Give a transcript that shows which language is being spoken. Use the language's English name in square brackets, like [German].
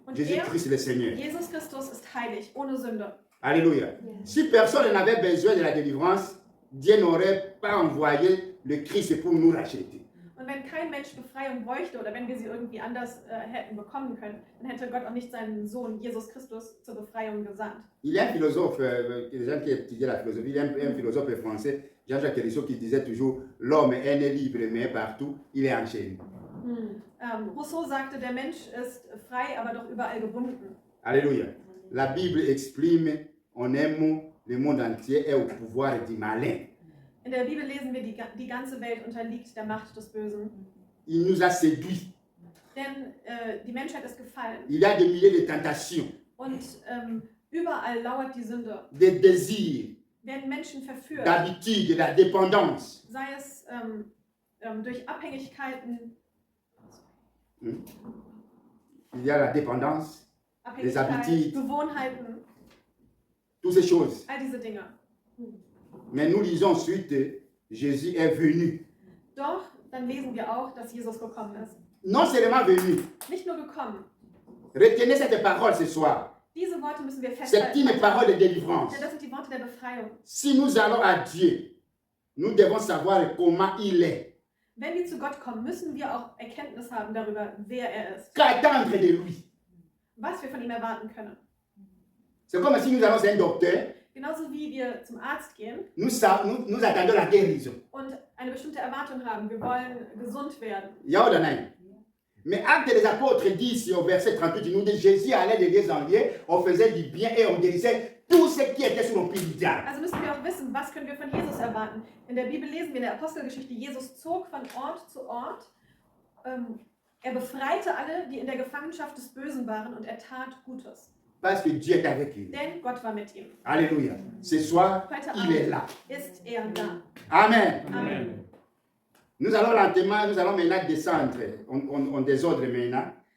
[German] Und [French] Jésus-Christ le Seigneur. [German] Jesus Christus ist heilig, ohne Sünde. [French] Alléluia. Si personne n'avait besoin de la délivrance, Dieu n'aurait pas envoyé le Christ pour nous racheter. [German] Und wenn kein Mensch Befreiung bräuchte oder wenn wir sie irgendwie anders hätten bekommen können, dann hätte Gott auch nicht seinen Sohn Jesus Christus zur Befreiung gesandt. [French] Il y a un philosophe, les gens qui étudient la philosophie, il y a un philosophe français, Jean-Jacques Rousseau, qui disait toujours « L'homme est né libre, mais partout, il est enchaîné. » [German] Rousseau sagte, der Mensch ist frei, aber doch überall gebunden. [French] Alléluia. La Bible exprime en un mot, le monde entier est au pouvoir du malin. [German] In der Bibel lesen wir, die ganze Welt unterliegt der Macht des Bösen. [French] Il nous a séduits. [German] Denn die Menschheit ist gefallen. [French] Il y a des milliers de tentations, [German] Und überall lauert die Sünde. [French] des désirs, [German] Werden Menschen verführt, [French] d'habitude, de la dépendance. [German] sei es durch Abhängigkeiten, [French] Il y a la dépendance, habitudes. [German] Gewohnheiten, [French] toutes ces choses. [German] all diese Dinge. [French] Mais nous lisons ensuite, Jésus est venu. [German] Doch, dann lesen wir auch, dass Jesus gekommen ist. [French] Non seulement venu. [German] Nicht nur gekommen. [French] Retenez cette parole ce soir. [German] Diese Worte müssen wir [French] C'est [German] festhalten. [French] une parole de délivrance. [German] Denn das sind die Worte der Befreiung. [French] Si nous allons à Dieu, nous devons savoir comment il est. [German] Wenn wir zu Gott kommen, müssen wir auch Erkenntnis haben darüber, wer er ist. [French] Qu'attendre de lui? [German] Was wir von ihm erwarten können. [French] C'est comme si nous allons à un docteur, [German] Genauso wie wir zum Arzt gehen [French] nous attendons la guérison. [German] und eine bestimmte Erwartung haben. Wir wollen gesund werden. Yaodanai. [French] Mais Actes des Apôtres dit ici au verset 38, il nous dit Jésus allait de lieu en lieu, on faisait du bien et on guérissait tous ceux qui étaient sous l'empire du diable. [German] Also müssen wir auch wissen, was können wir von Jesus erwarten. In der Bibel lesen wir in der Apostelgeschichte, Jesus zog von Ort zu Ort. Er befreite alle, die in der Gefangenschaft des Bösen waren, und er tat Gutes. [French] Parce que Dieu est avec lui. [German] Denn Gott war mit ihm. [French] Alléluia. Ce soir, [German] Heute [French] il est là. [German] Abend ist er da. [French] Amen. Amen. Nous allons maintenant descendre. On désordre maintenant.